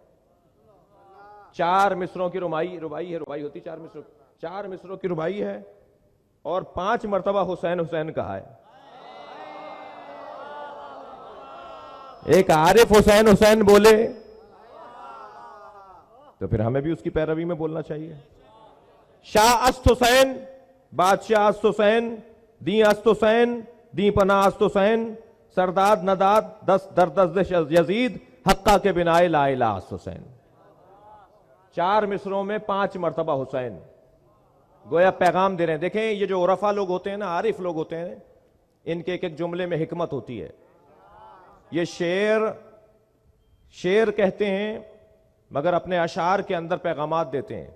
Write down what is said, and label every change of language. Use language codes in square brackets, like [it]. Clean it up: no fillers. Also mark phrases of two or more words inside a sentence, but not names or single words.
[ur] 4 مصروں کی ربائی ہوتی 4 مصروں، 4 مصروں کی ربائی ہے اور 5 مرتبہ حسین حسین کہا ہے۔ ایک عارف حسین حسین بولے تو پھر ہمیں بھی اس کی پیروی میں بولنا چاہیے۔ [fa] شاہ است حسین، بادشاہ است حسین، دی است حسین، دی پناہ است حسین، سرداد نداد دست در دست یزید، حقا کے بنا [ar] لا الہ [fa] است حسین۔ [ur] 4 مصروں میں 5 مرتبہ حسین، گویا پیغام دے رہے ہیں۔ دیکھیں یہ جو عرفا لوگ ہوتے ہیں نا، عارف لوگ ہوتے ہیں، ان کے ایک جملے میں حکمت ہوتی ہے۔ یہ شعر کہتے ہیں مگر اپنے اشعار کے اندر پیغامات دیتے ہیں۔